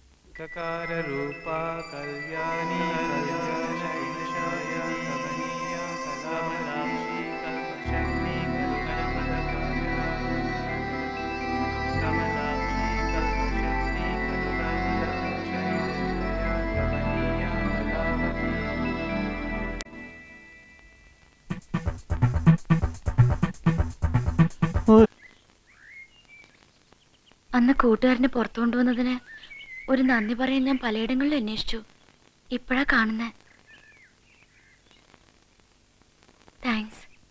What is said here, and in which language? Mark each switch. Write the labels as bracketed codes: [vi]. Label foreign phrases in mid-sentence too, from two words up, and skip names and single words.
[sa] ककार रूपा कल्याणी कल्याणशाय कमनीया कमलाक्षी कल्पशक्ति कमलाक्षी कल्पशक्ति कमनीया कलावती. [ml] അന്ന് കൂട്ടുകാരനെ പുറത്തു കൊണ്ടുവന്നതിന് ഒരു നന്ദി പറയാൻ ഞാൻ പലയിടങ്ങളിലും അന്വേഷിച്ചു. ഇപ്പോഴാ കാണുന്നേ. താങ്ക്സ്.